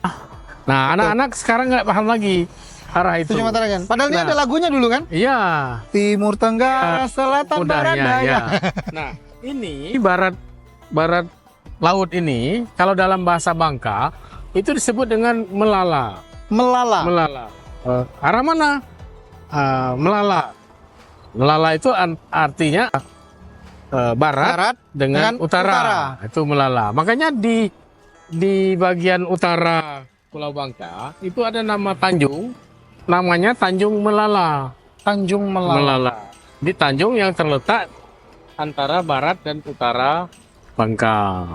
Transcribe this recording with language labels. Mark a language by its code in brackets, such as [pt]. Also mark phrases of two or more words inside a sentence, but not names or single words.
[id] Nah, anak-anak sekarang nggak paham lagi arah itu. Tujuh Mata Ragan. Padahal ini Nah. ada lagunya dulu kan? Iya, Timur, Tenggara, Selatan, Barat, mudahnya Daya. ya. Nah, ini barat laut ini kalau dalam bahasa Bangka itu disebut dengan melala. Melala. Melala. Arah mana? Melala. Melala itu artinya barat, Barat dengan utara. Itu melala. Makanya di bagian utara Pulau Bangka itu ada nama Tanjung, namanya Tanjung Melala. Tanjung Melala. Melala. Di Tanjung yang terletak antara barat dan utara Bangka.